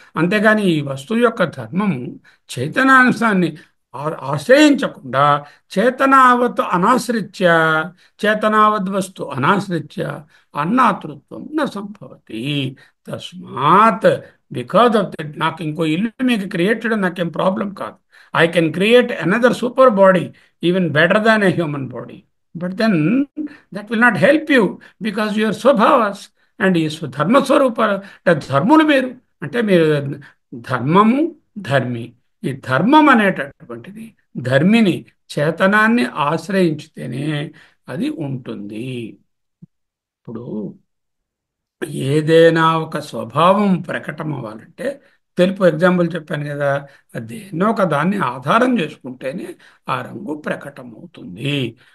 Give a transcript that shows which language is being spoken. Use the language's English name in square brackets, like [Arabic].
[Telugu] అంతేగాని ఈ వస్తువు యొక్క ధర్మము చైతన్యాన్ని ఆశ్రయించకుండా [Sanskrit] చేతనావత్ అనాశ్రిత్య, చేతనావద్ వస్తు అనాశ్రిత్య అన్నాతృత్వం న సంభవతి. [Telugu] తస్మాత్ [English] because of that [Telugu] నాకు ఇంకో ఇల్లు మీకు క్రియేట్ చేయడం నాకేం ప్రాబ్లం కాదు. [English] I can create another super body even better than a human body. But then that will not help you because you are స్వభావాస్ and [Telugu] ఈ ధర్మస్వరూప ధర్ములు మీరు. అంటే మీరు ధర్మము, ధర్మి. ఈ ధర్మం అనేటటువంటిది ధర్మిని, చేతనాన్ని ఆశ్రయించితేనే అది ఉంటుంది. ఇప్పుడు ఏదైనా ఒక స్వభావం ప్రకటన అవ్వాలంటే, తెలుపు ఎగ్జాంపుల్ చెప్పాను కదా, దేన్నో ఒక దాన్ని ఆధారం చేసుకుంటేనే ఆ రంగు ప్రకటమవుతుంది.